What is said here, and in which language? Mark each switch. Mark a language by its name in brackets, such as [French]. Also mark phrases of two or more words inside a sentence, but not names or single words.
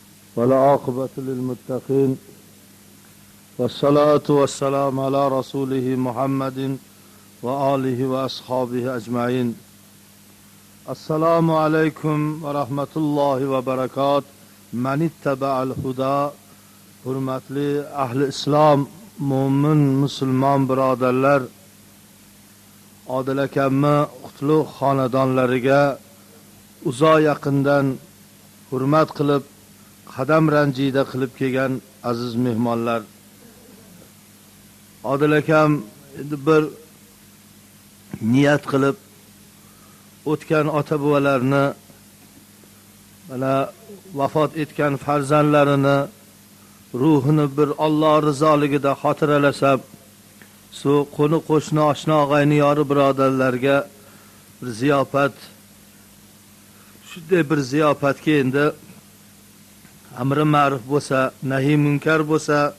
[Arabic] والعاقبة للمتقين والصلاة والسلام على رسوله محمد وآله وأصحابه أجمعين. السلام عليكم ورحمة الله وبركاته. من اتبع الهدى. [Uzbek] Hürmetli ahli İslam, mümin, Müslüman birodarlar, Odil akamni qutlug' xonadonlariga uzoq yaqindan hurmat qilib, qadam ranjida qilib kelgan aziz mehmonlar. Odil akam bir niyat qilib o'tgan ota-bobolarni, mana vafot etgan farzandlarini ruhini bir Alloh rizoligida xotiralasam, shu qo'ni qo'shni oshna og'ayni yori birodarlarga bir ziyofat, shunday bir ziyofatga endi amri ma'ruf bo'lsa, nahiy munkar bo'lsa,